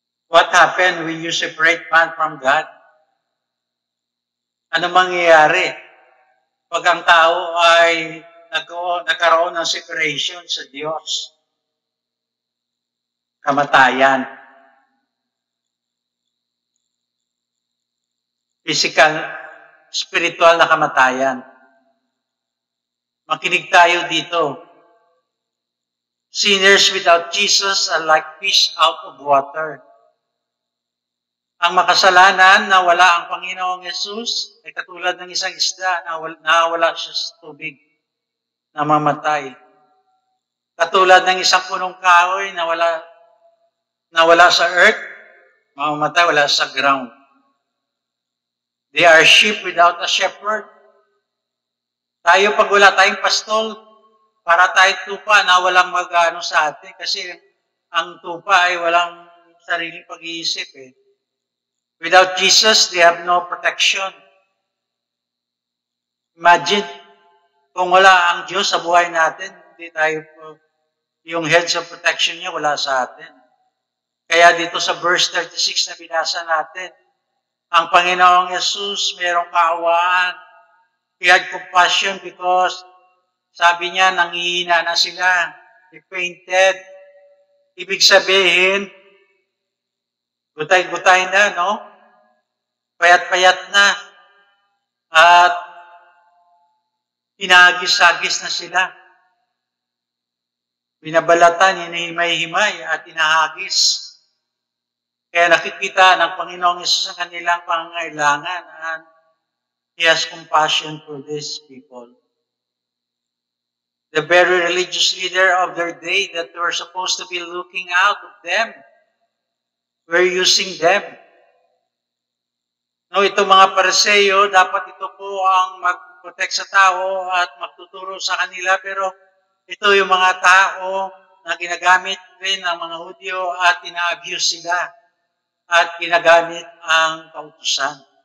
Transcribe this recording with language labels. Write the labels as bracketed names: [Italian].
[English] What happened when you separate man from God? [Filipino] Ano mangyayari pag ang tao ay nagkaroon ng separation sa Diyos? Kamatayan. Physical, spiritual na kamatayan. Makinig tayo dito. [English] Sinners without Jesus are like fish out of water. [Filipino] Ang makasalanan na wala ang Panginoong Yesus ay katulad ng isang isda na wala siya sa tubig, namamatay. Katulad ng isang punong kahoy na wala sa earth, mamamatay, wala sa ground. [English] They are sheep without a shepherd. [Filipino] Tayo pag wala tayong pastol, para tayong tupa na walang mag-ano sa atin kasi ang tupa ay walang sariling pag-iisip eh. [English] Without Jesus, they have no protection. [Filipino] Imagine, kung wala ang Diyos sa buhay natin, hindi tayo yung [English] heads of protection [Filipino] niya wala sa atin. Kaya dito sa verse 36 na binasa natin, ang Panginoong Yesus mayroong kaawaan. [English] He had compassion because [Filipino] sabi niya, nanghihina na sila. [English] He fainted. [Filipino] Ibig sabihin, gutay-gutay na, no? Payat-payat na. At hinahagis-hagis na sila. Binabalatan, hinihimay-himay at hinahagis. Kaya nakikita ng Panginoong Yesus ang kanilang pangangailangan [English] and He has compassion for these people. The very religious leader of their day that were supposed to be looking out of them, were using them. [Filipino] No, itong mga Pariseo, dapat ito po ang mag-protect sa tao at magtuturo sa kanila, pero ito yung mga tao na ginagamit rin ng mga Hudyo at ina-abuse sila at ginagamit ang kautusan.